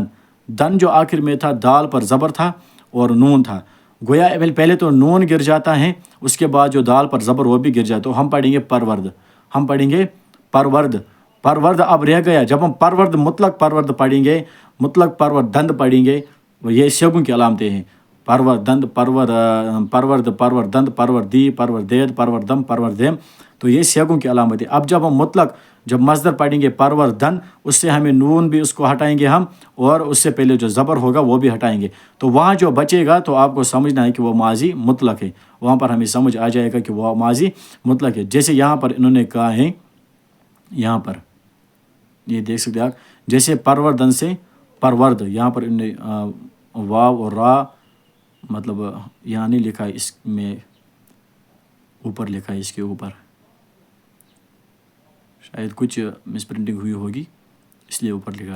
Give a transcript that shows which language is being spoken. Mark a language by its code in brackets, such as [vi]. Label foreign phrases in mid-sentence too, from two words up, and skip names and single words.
[ur] دن جو آخر میں تھا دال پر زبر تھا اور نون تھا. گویا پہلے تو نون گر جاتا ہے، اس کے بعد جو دال پر زبر وہ بھی گر جاتا ہے. تو ہم پڑھیں گے پرورد، ہم پڑھیں گے پرورد. پرورد اب رہ گیا. جب ہم پرورد مطلق پرورد پڑھیں گے، مطلق پروردند پڑھیں گے، یہ شگون کی علامتیں ہیں. [fa] پروردند، پرورد، پروردند، پروردی، پروردید، پروردم، پروردیم، [ur] تو یہ سیغوں کی علامت ہے. اب جب ہم مطلق جب مصدر پڑھیں گے پروردن، اس سے ہمیں نون بھی اس کو ہٹائیں گے ہم، اور اس سے پہلے جو زبر ہوگا وہ بھی ہٹائیں گے. تو وہاں جو بچے گا تو آپ کو سمجھنا ہے کہ وہ ماضی مطلق ہے. وہاں پر ہمیں سمجھ آ جائے گا کہ وہ ماضی مطلق ہے. جیسے یہاں پر انہوں نے کہا ہے، یہاں پر یہ دیکھ سکتے آپ، جیسے پروردن سے پرورد، یہاں پر انہوں نے واو اور را، مطلب یہاں نہیں لکھا ہے، اس میں اوپر لکھا ہے، اس کے اوپر شاید کچھ مس پرنٹنگ ہوئی ہوگی اس لیے اوپر لکھا ہے.